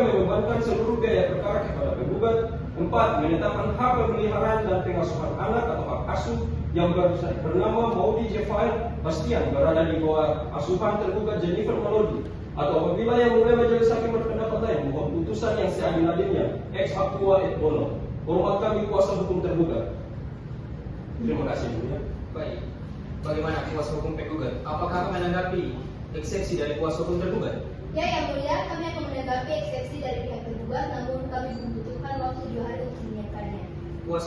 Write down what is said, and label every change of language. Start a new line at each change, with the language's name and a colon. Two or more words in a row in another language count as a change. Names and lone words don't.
Indonesian: Membebankan seluruh biaya perkara kepada penggugat. 4. Menetapkan hak pemeliharaan dan pengasuhan anak atau hak asuh yang bernama Maudi Jefael Bastian berada di bawah asuhan tergugat Jennifer Melody, atau apabila Yang Mulia Majelis Hakim berpendapat lain, mohon putusan yang seadil-adilnya
Latin: ex aqua et bono.
Indonesian: Hormat kami kuasa hukum tergugat. Terima kasih, Mulia. Baik. Bagaimana kuasa hukum penggugat? Apakah menanggapi eksepsi dari kuasa hukum tergugat? Ya, Yang Mulia, kami akan menanggapi eksepsi dari pihak tergugat, namun kami membutuhkan waktu 2 hari untuk menyiapkannya.